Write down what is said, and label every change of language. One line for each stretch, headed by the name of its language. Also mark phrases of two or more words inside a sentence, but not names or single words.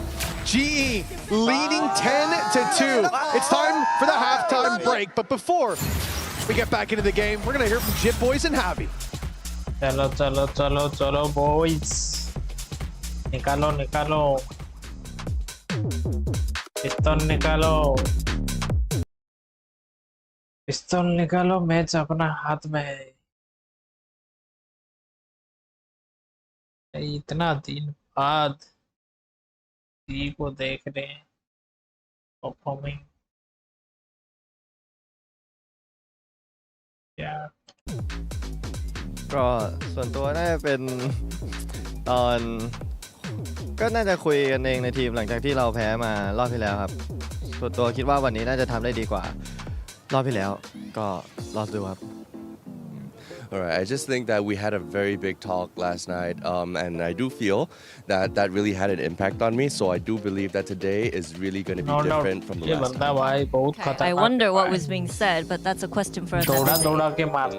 English: GE leading 10-2. It's time for the halftime break. But before we get back into the game, we're going to hear from Jitboys and Javi.
Hindi: Chalo, boys. Nikalo. Piston निकालो मैच अपना हाथ में है। इतना दिन बाद जी को देख रहे हैं परफॉर्मिंग क्या
Thai: ก็ส่วนตัวน่าจะเป็นตอนก็น่าจะคุยกันเองในทีมหลังจากที่เราแพ้มารอบที่แล้วครับส่วนตัวคิดว่าวันนี้น่าจะทำได้ดีกว่ารอบที่แล้วก็รอดูครับ
English: Alright, I just think that we had a very big talk last night, and I do feel that that really had an impact on me. So I do believe that today is really going to be different from the last time. I wonder what was being said, but that's a question for another day.